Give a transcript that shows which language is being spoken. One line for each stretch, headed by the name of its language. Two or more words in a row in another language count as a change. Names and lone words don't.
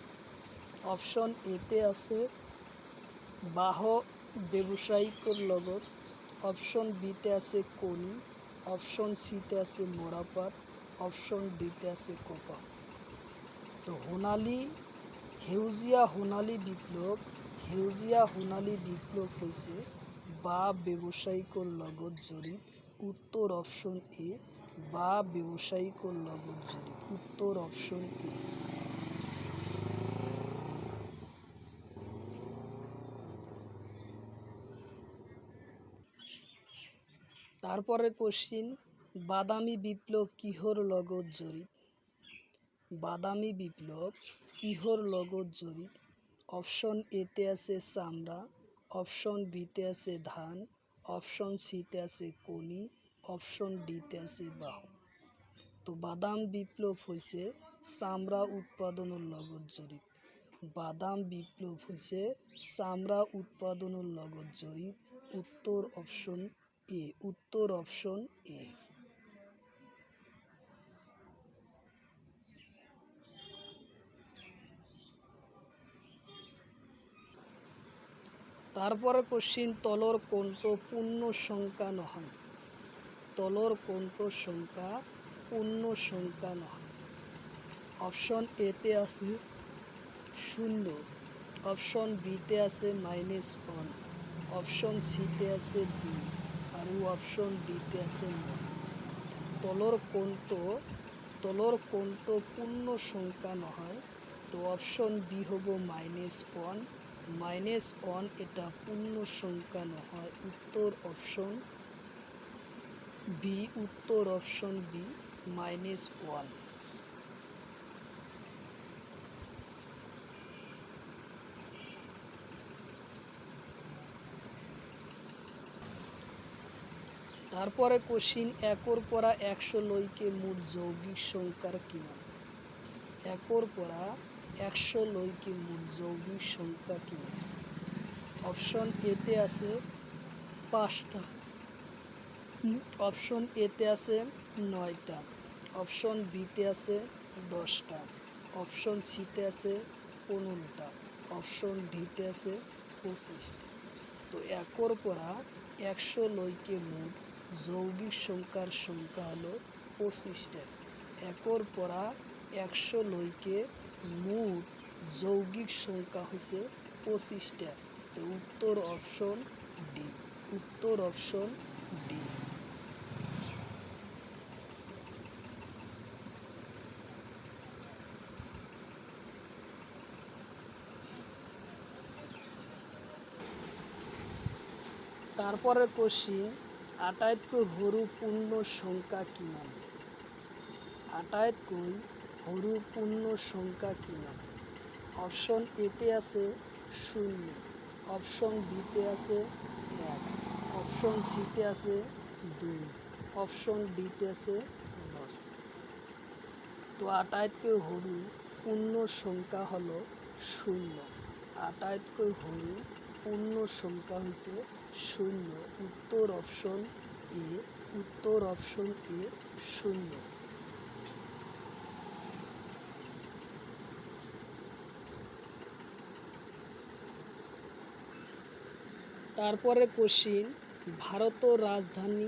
Assamese: অপশন এতে আছে বাঁহ ব্যৱসায়িকৰ লগত, অপশন বিতে আছে কণী, অপশন সিতে আছে মৰাপাট, অপশন ডিতে আছে কপাহ। তো সেউজীয়া সোণালী বিপ্লৱ হৈছে বাঁহ ব্যৱসায়িকৰ লগত জড়িত। উত্তৰ অপশন এ, বাঁহ ব্যৱসায়িকৰ লগত জড়িত। উত্তৰ অপশন এ। তারপরে কোশ্চিন, বাদামী বিপ্লৱ কিহৰ লগত জড়িত? বাদামী বিপ্লৱ কিহৰ লগত জড়িত? অপশন এতে আছে চামড়া, অপশন বিতে আছে ধান, অপশন সিতে আছে কণী, অপশন ডিতে আছে বাঁহ। তো বাদাম বিপ্লৱ হৈছে চামড়া উৎপাদনৰ লগত জড়িত। বাদাম বিপ্লৱ হৈছে চামড়া উৎপাদনৰ লগত জড়িত। উত্তৰ অপশন এ। উত্তৰ অপশন এ।
Bangla: তারপরে কোশ্চিন,
Assamese: তলৰ কোনটো পূৰ্ণ সংখ্যা নহয়? তলৰ কোনটো সংখ্যা পূৰ্ণ সংখ্যা নহয়? অপশন এতে আছে 0, অপশন বিতে আছে -1, অপশন সিতে আছে 2 আৰু অপশন ডিতে আছে 9। তলৰ কোনটো পূৰ্ণ সংখ্যা নহয়? তো অপশন বি হ'ব -1, -1 এটা পূর্ণ সংখ্যা নহয়। উত্তর অপশন বি। উত্তর অপশন বি, -1। তারপরে কোশ্চিন, 1 পৰা 100 লৈকে মুঠ যৌগিক সংখ্যাৰ কিমান? 1 পৰা 100 লৈকে মুঠ যৌগিক সংখ্যা কিমান? অপশন এতে আছে 5টা, অপশন এতে আছে 9টা, অপশন বিতে আছে 10টা, অপশন সিতে আছে 15টা, অপশন ডিতে আছে 25টা। তো 1 পৰা 100 লৈকে মুঠ যৌগিক সংখ্যার সংখ্যা হলো 25টা। 1 পৰা 100 লৈকে মুঠ যৌগিক সংখ্যা হচ্ছে 25টা। তো উত্তর অপশন ডি। উত্তর অপশন ডি।
Bangla: তারপরে কোশ্চিন,
Assamese: আটাইতকৈ সৰু পূৰ্ণ সংখ্যা কিমান? আটাইতকৈ সৰু পূৰ্ণ সংখ্যা কিমান? অপশন এতে আছে 0, অপশন বিতে আছে 1, অপশন সিতে আছে 2, অপশন ডিতে আছে 10। তো আটাইতকৈ সৰু পূৰ্ণ সংখ্যা হলো 0। আটাইতকৈ সৰু পূৰ্ণ সংখ্যা হৈছে 0। উত্তর অপশন এ। উত্তর অপশন এ, 0।
Bangla: তারপরে কোশ্চিন, ভারতের রাজধানী।